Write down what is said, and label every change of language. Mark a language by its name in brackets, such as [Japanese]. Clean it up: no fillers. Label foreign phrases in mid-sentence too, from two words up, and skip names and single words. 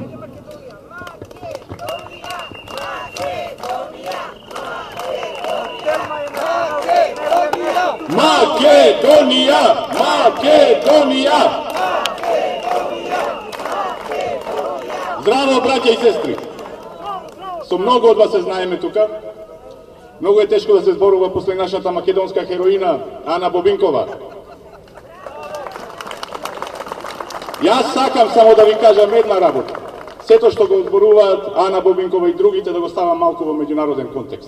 [Macedonian] Makedonija! Македонија! Здраво, браќа и сестри! Со многу од вас се знаеме тука. Много е тешко да се зборува после нашата македонска хероина Ана Бобинкова. Јас сакам само да ви кажам една работа. Сето што го зборуваат Ана Бобинкова и другите да го ставам малку во меѓународен контекст.